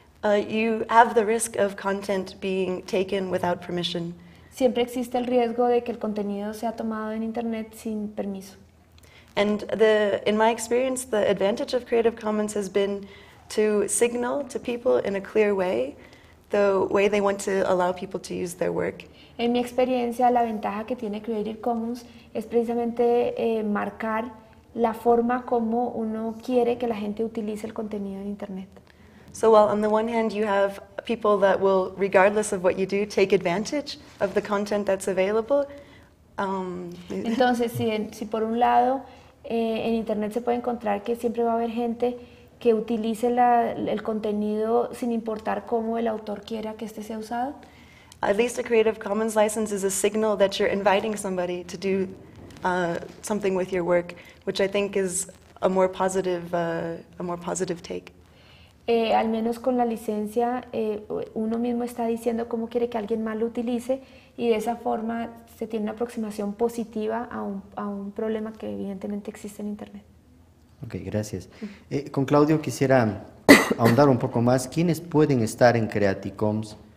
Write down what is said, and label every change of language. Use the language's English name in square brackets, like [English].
[English] You have the risk of content being taken without permission. [Spanish] Siempre existe el riesgo de que el contenido sea tomado en Internet sin permiso. [English] And in my experience, the advantage of Creative Commons has been to signal to people in a clear way the way they want to allow people to use their work. [Spanish] En mi experiencia, la ventaja que tiene Creative Commons es precisamente marcar la forma como uno quiere que la gente utilice el contenido en Internet. [English] So while on the one hand you have people that will, regardless of what you do, take advantage of the content that's available. [Spanish] Entonces, si por un lado en Internet se puede encontrar que siempre va a haber gente que utilice el contenido sin importar cómo el autor quiera que este sea usado. [English] At least a Creative Commons license is a signal that you're inviting somebody to do something with your work, which I think is a more positive take. [Spanish] Al menos con la licencia, uno mismo está diciendo cómo quiere que alguien más lo utilice y de esa forma se tiene una aproximación positiva a un problema que evidentemente existe en Internet. Ok, gracias. Con Claudio quisiera ahondar un poco más. ¿Quiénes pueden estar en Creative Commons?